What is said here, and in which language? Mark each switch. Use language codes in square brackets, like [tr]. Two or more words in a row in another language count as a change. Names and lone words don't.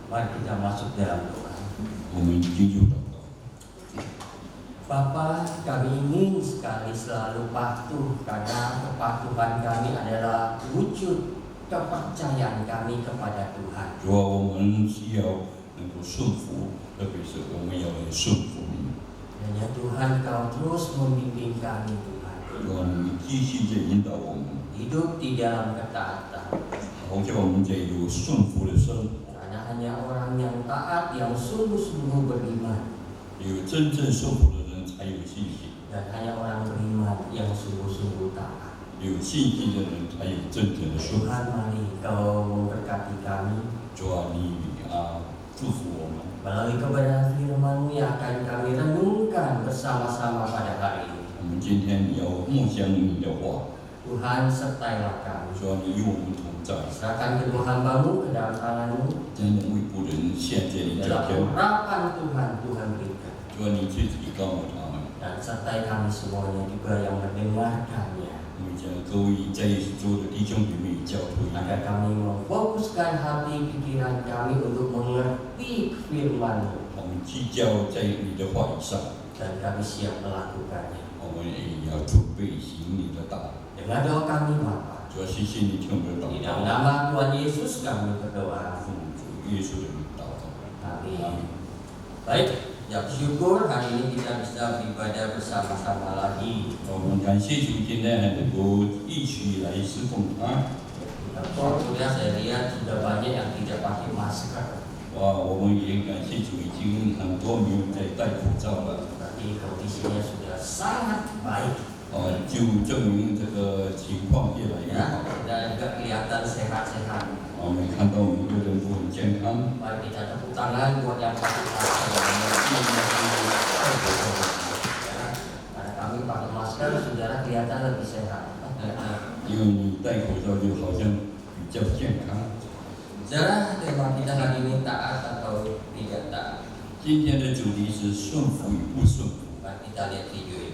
[id] kita masuk dalam doa. [zh] 我们进入祷告。 [id] Bapa, kami ingin sekali selalu patuh karena kepatuhan kami adalah wujud kepercayaan kami kepada Tuhan. [zh] 主啊，我们需要能够顺服，特别是我们要来顺服你。 [id] Hanya Tuhan Kau terus membimbing kami Tuhan. [zh] 主啊，你继续在引导我们， [id] Hidup di dalam ketaatan. [zh] 好叫我们在有顺服的生活， [id] Karena hanya orang yang taat yang sungguh-sungguh beriman. [zh] 有真正顺服的人才有信心， [id] Dan hanya orang beriman yang sungguh-sungguh taat. [zh] 有信心的人才有真正的顺服。 [id] Tuhan, mari Kau memberkati kami [zh] 主啊，你祝福我们， [id] melalui kebenaran firman-Mu yang akan kami renungkan bersama-sama pada hari ini. [zh] 我们今天要默想你的话。 [id] Tuhan, sertailah kami. [zh] 主啊，你与我们同在， [id] Serahkan kedua hamba-Mu ke dalam tangan-Mu. [zh] 将为仆人献在你 [id] Dalam [zh] 脚前。 [id] urapan Tuhan, Tuhan berikan. [zh] 主啊，你去提高我他们。 [id] Dan sertai kami semuanya juga yang mendengarkannya. [zh] 我们将各位在一起做的弟兄姐妹交托于 [id] Agar kami memfokuskan hati pikiran kami untuk mengerti firman-Mu. [zh] 我们聚焦在你的话语上， [id] Dan kami siap melakukannya. [zh] 我们也要准备行你的道。 [id] Dengan doa kami Bapa. [zh] 主要谢谢你听我们的祷 [id] Di dalam [zh] 告， [id] nama Tuhan Yesus kami berdoa. [zh] 奉主耶稣的名祷告。 [id] Amin. Baik, ya bersyukur hari ini kita bisa beribadah bersama-sama lagi. [zh] 我们感谢主，今天还能够一起来侍奉他。 [id] Sudah saya lihat sudah banyak yang tidak pakai masker. [zh] 哇，我们也感谢主，已经很多没有在戴口罩了。 [id] Berarti kondisinya sudah sangat baik. [zh] 就证明这个情况越来越 [id] Ya, [zh] 好。 [id] dan juga kelihatan sehat-sehat. [zh] 我们看到每个人都很健康。 [id] Mari kita tepuk tangan buat yang pakai masker. Ya, karena kami pakai masker, saudara kelihatan lebih sehat. [zh] 因为你戴口罩就好像比较健康。 [id] Saudara, tema kita hari ini taat atau tidak taat. [zh] 今天的主题是顺服与不顺服。 [id] Mari kita lihat video ini.